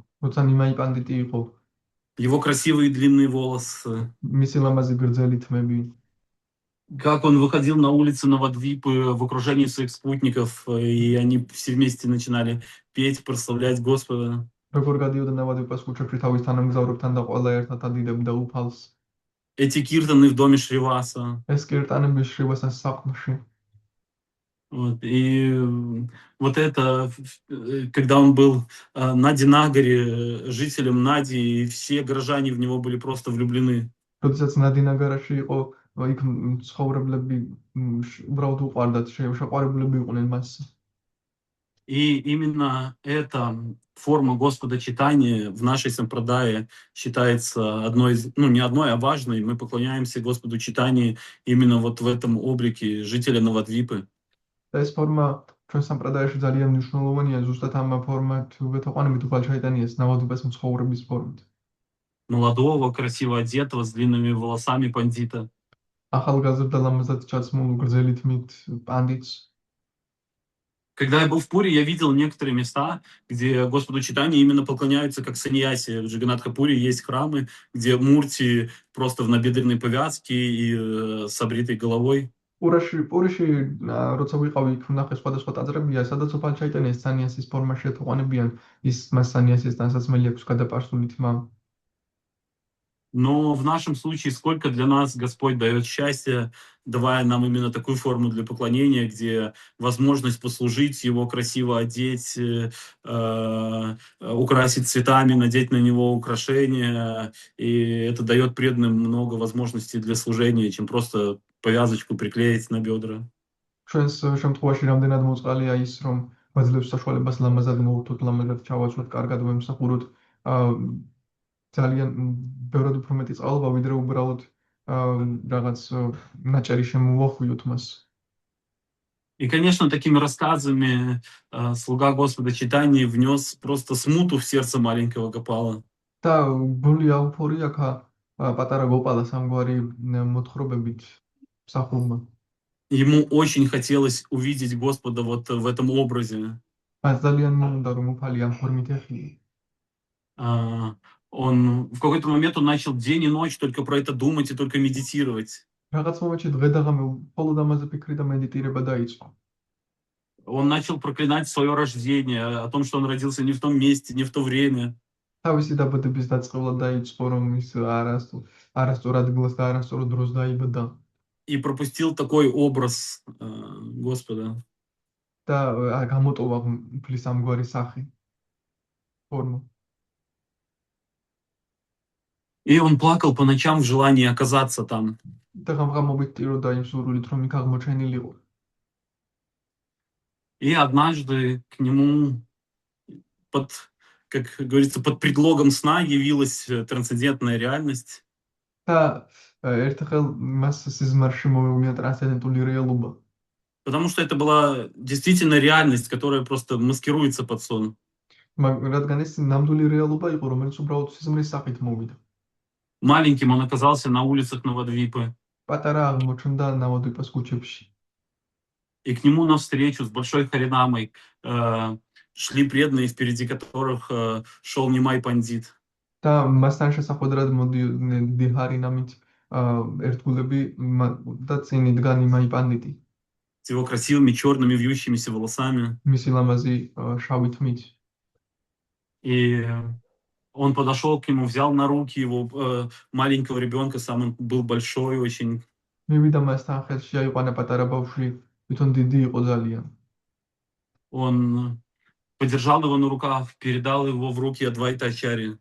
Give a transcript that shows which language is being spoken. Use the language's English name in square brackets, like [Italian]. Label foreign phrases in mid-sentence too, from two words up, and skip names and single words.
[Georgian] როცა ნიმაი პანდიტი იყო. [Russian] Его красивые длинные волосы. [Georgian] მისი ლამაზი გრძელი თმები. [Russian] Как он выходил на улицы Навадвипы в окружении своих спутников, и они все вместе начинали петь, прославлять Господа. [Georgian] როგორ გადიოდა ნავადვიპას ქუჩებში თავის თანამგზავრებთან და ყველა ერთად ადიდებდა უფალს. [Russian] Эти киртаны в доме Шриваса. [Georgian] ეს კირტანები შრივასას სახლში. [Russian] И вот это, когда он был на Динагаре, жителем Нади, и все горожане в него были просто влюблены. [Georgian] როდესაც ნადინაგარაში იყო, იქ ცხოვრებლები უბრალოდ უყვარდათ, შეყვარებულები იყვნენ მას. [Russian] И именно эта форма Господа Чайтаньи в нашей сампрадае считается одной из, не одной, а важной. Мы поклоняемся Господу Чайтаньи именно вот в этом облике жителя Навадвипы. [Georgian] ეს ფორმა ჩვენ სამპრადაიაში ძალიან მნიშვნელოვანია ზუსტად ამ ფორმატებით უღალჩაიტანიას ნავადობას მცხოვრების ფორმით. [Russian] Молодого, красиво одетого, с длинными волосами пандита. [Georgian] ახალგაზრდა ლამაზად ჩაცმულ გრძელი თმით პანდიტს. [Russian] Когда я был в Пури, я видел некоторые места, где Господу Чайтанье именно поклоняются как саньяси. В Джаганатха-Пури есть храмы, где Мурти просто в набедренной повязке и с обритой головой. [Georgian] პურიში როცა ვიყავი იქ ვნახე სხვადასხვა ტაძრებია, სადაც უღალჩაიტანიას სანიასის ფორმაში ეთოყვანებიან, მას სანიასის ტანსაცმელი აქვს გადაპარსული თმა. [Russian] Но в нашем случае, сколько для нас Господь дает счастья, давая нам именно такую форму для поклонения, где возможность послужить, его красиво одеть, украсить цветами, надеть на него украшения. И это дает преданным много возможностей для служения, чем просто повязочку приклеить на бедра. [Georgian] ჩვენს შემთხვევაში რამდენად მოწყალია ის, რომ გვაძლევს საშუალებას ლამაზად მოვთოთ, ლამაზად ჩავაცვლოთ, კარგად ვემსახუროთ. ძალიან ბევრად უფრო მეტი წყალობა, ვიდრე უბრალოდ რაღაც ნაჭერი შემოვახვიოთ მას. [Russian] И, конечно, такими рассказами слуга Господа Чайтаньи внес просто смуту в сердце маленького Гопала. [Georgian] და გული აუფორია ხა პატარა გოპალას ამგვარი მოთხრობებით მსახურმა. [Russian] Ему очень хотелось увидеть Господа вот в этом образе. [Georgian] მას ძალიან მოუნდა რომ უფალი ამ ფორმით ეხილო. [Russian] Он в какой-то момент он начал день и ночь только про это думать и только медитировать. [Georgian] რაღაც მომენტში დღე და ღამე მხოლოდ ამაზე ფიქრი და მედიტირება დაიწყო. [Russian] Он начал проклинать свое рождение, о том, что он родился не в том месте, не в то время. [Georgian] თავისი დაბადების დაწყებლა დაიწყო რომ ის არასწორ ადგილას და არასწორ დროს დაიბადა. [Russian] И пропустил такой образ Господа. [Georgian] და გამოტოვა უფლის ამგვარი სახე форма. [Russian] И он плакал по ночам в желании оказаться там. [Georgian] და ღამღამობით ტიროდა იმ სურვილით რომ იქ აღმოჩენილიყო. [Russian] И однажды к нему как говорится, под предлогом сна явилась трансцендентная реальность. [Georgian] და ერთხელ მას სიზმარში მოეუვია ტრანსცენდენტული რეალობა. [Russian] Потому что это была действительно реальность, которая просто маскируется под сон. [Georgian] რადგან ეს ნამდვილი რეალობა იყო, რომელიც უბრალოდ სიზმრის სახით მოვიდა. [Russian] Маленьким он оказался на улицах Навадвипы. [Georgian] პატარა აღმოჩნდა ნავადვიპას ქუჩებში. [Russian] И к нему навстречу с большой харинамой шли преданные, впереди которых шел Нимай Пандит. [Georgian] და მასთან შესახვედრად მოდიოდნენ დიდი ჰარინამით ერთგულები და წინ იდგა ნიმაი პანდიტი. [Russian] С его красивыми черными вьющимися волосами. [Georgian] მისი ლამაზი შავი თმით. [Russian] И он подошел к нему, взял на руки его маленького ребенка, сам он был большой очень. [Georgian] მივიდა მასთან ხელში, აიყვანა პატარა ბავშვი, თვითონ დიდი იყო ძალიან. [Russian] Он подержал его на руках, передал его в руки Адвайта Ачарьи.